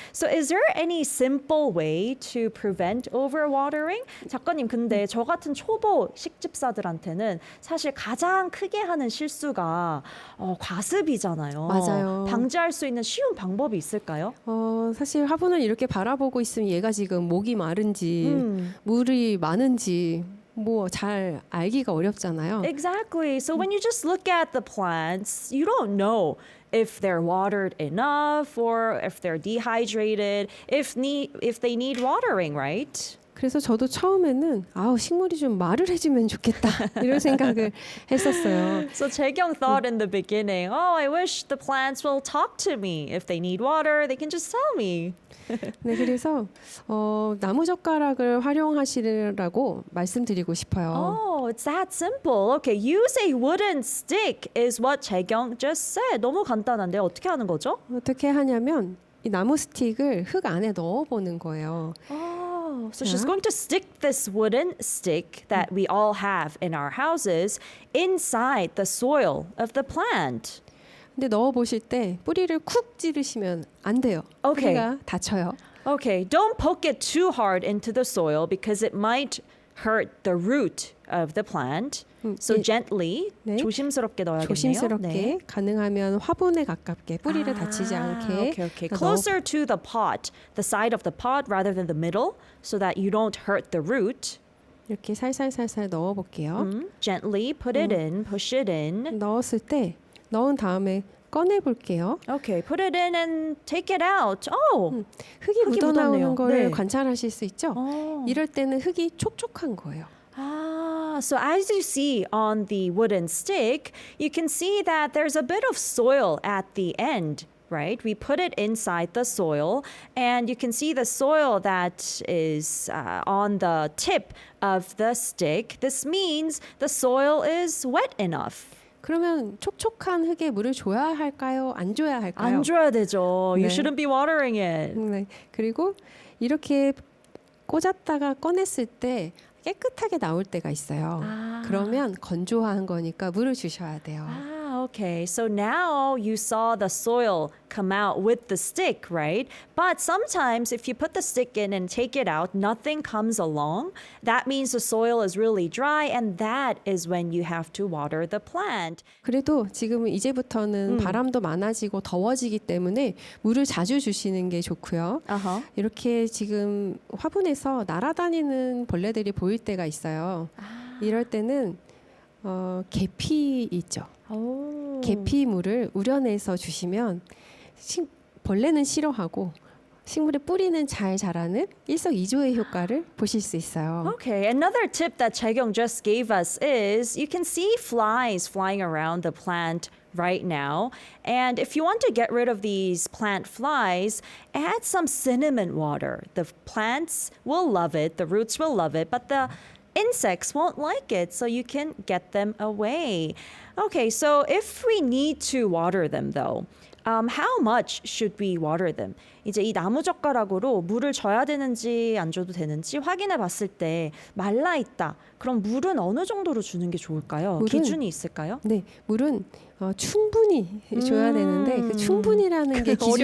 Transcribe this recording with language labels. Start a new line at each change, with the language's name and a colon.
English: So is there any simple way to prevent overwatering?
Korean: 작가님, 근데 저 같은 초보 식집사들한테는 사실 가장 크게 하는 실수가 과습이잖아요. 맞아요. 방지할 수 있는 쉬운 방법이 있을까요? 사실 화분을 이렇게 바라보고 있으면 얘가 지금 목이 마른지 물이 많은지 뭐 잘 알기가 어렵잖아요.
English: Exactly. So when you just look at the plants, you don't know if they're watered enough or if they're dehydrated, if they need watering, right?
Korean: 그래서 저도 처음에는 식물이 좀 말을 해주면 좋겠다 이런 생각을 했었어요.
English: So Chae-kyung thought in the beginning, I wish the plants will talk to me. If they need water, they can just tell me.
Korean: 네, 그래서 나무 젓가락을 활용하시라고 말씀드리고 싶어요.
English: Oh, it's that simple. Okay, use a wooden stick is what Chae-kyung just said.
Korean: 너무 간단한데 어떻게 하는 거죠? 어떻게 하냐면 이 나무 스틱을 흙 안에 넣어보는 거예요.
English: Oh, so she's going to stick this wooden stick that we all have in our houses inside the soil of the plant.
Korean: 근데 넣어보실 때 뿌리를 쿡 찌르시면 안 돼요. 오케이. 뿌리가 다쳐요.
English: Okay, don't poke it too hard into the soil because it might hurt the root of the plant. So
Korean: 예,
English: gently,
Korean: 네. 조심스럽게 넣어야겠네요. 조심스럽게 네. 가능하면 화분에 가깝게 뿌리를 다치지 않게
English: Okay. Closer to the pot, the side of the pot rather than the middle, so that you don't hurt the root.
Korean: 이렇게 살살살살 넣어볼게요.
English: Gently put it in, push it in.
Korean: 넣었을 때 넣은 다음에 꺼내 볼게요.
English: Okay, put it in and take it out. Oh,
Korean: 흙이 흙이 묻어나오는 묻었네요. 거를 네. 관찰하실 수 있죠. 이럴 때는 흙이 촉촉한 거예요.
English: So as you see on the wooden stick, you can see that there's a bit of soil at the end, right? We put it inside the soil, and you can see the soil that is on the tip of the stick. This means the soil is wet enough.
Korean: 그러면 촉촉한 흙에 물을 줘야 할까요? 안 줘야 할까요? 안 줘야 되죠.
English: You
Korean: 네.
English: shouldn't be watering it.
Korean: 네. 그리고 이렇게 꽂았다가 꺼냈을 때 깨끗하게 나올 때가 있어요. 그러면 건조한 거니까 물을 주셔야 돼요.
English: Okay. So now you saw the soil come out with the stick, right? But sometimes if you put the stick in and take it out, nothing comes along. That means the soil is really dry, and that is when you have to water the plant.
Korean: 그래도 지금은 이제부터는 바람도 많아지고 더워지기 때문에 물을 자주 주시는 게 좋고요. Uh-huh. 이렇게 지금 화분에서 날아다니는 벌레들이 보일 때가 있어요. 이럴 때는 계피 있죠. Oh. 계피물을 우려내서 주시면 벌레는 싫어하고 식물의 뿌리는 잘 자라는 일석이조의 효과를 보실 수 있어요.
English: Okay, another tip that Chae-kyung just gave us is you can see flies flying around the plant right now. And if you want to get rid of these plant flies, add some cinnamon water. The plants will love it, the roots will love it, but the insects won't like it, so you can get them away. Okay, so if we need to water them though, how much should we water them?
Korean: 이제 이 나무 젓가락으로 물을 줘야 되는지 안 줘도 되는지 확인해 봤을 때 말라 있다. 그럼 물은 어느 정도로 주는 게 좋을까요? 물은- 기준이 있을까요? 네, 물은 충분히 줘야 되는데 그 충분히라는 게 기준이